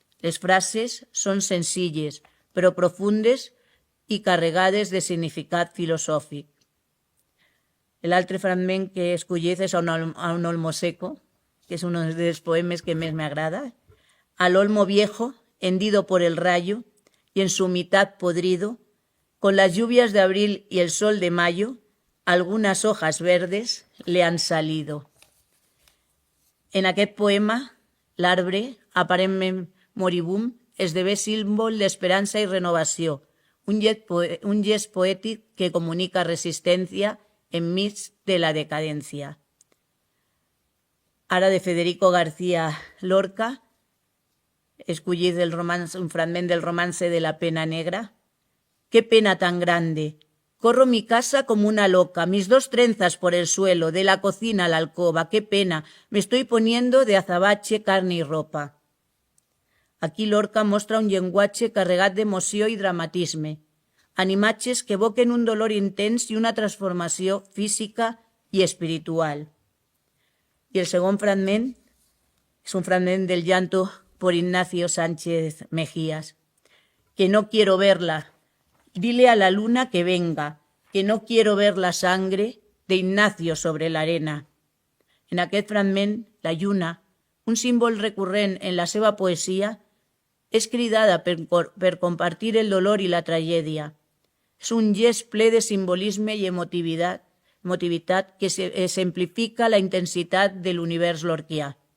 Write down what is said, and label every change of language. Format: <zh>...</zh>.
<ca>Les frases són senzilles, però profundes i carregades de significat filosòfic. L'altre fragment que he escollit és a un olmo seco, que és un dels poemes que més m'agrada.</ca> <es>Al olmo viejo, hendido por el rayo, y en su mitad podrido, con las lluvias de abril y el sol de mayo, algunas hojas verdes le han salido.</es> <ca>En aquest poema, l'arbre, aparentment moribund, esdevé símbol d'esperança i renovació, un gest poètic que comunica resistència enmig de la decadència. Ara de Federico García Lorca, escollit un fragment del romance de la pena negra.</ca> <es>¡Qué pena tan grande! Corro mi casa como una loca, mis dos trenzas por el suelo, de la cocina a la alcoba. ¡Qué pena! Me estoy poniendo de azabache, carne y ropa.</es> <ca>Aquí Lorca mostra un llenguatge carregat d'emoció i dramatisme, en imatges que evoquen un dolor intens i una transformació física i espiritual. I el segon fragment és un fragment del llanto por Ignacio Sánchez Mejías.</ca> <es>Que no quiero verla. Dile a la luna que venga, que no quiero ver la sangre de Ignacio sobre la arena.</es> <ca>En aquest fragment, la lluna, un símbol recurrent en la seva poesia, és cridada per compartir el dolor i la tragèdia. És un gest ple de simbolisme i emotivitat que exemplifica la intensitat de l'univers lorquià.</ca>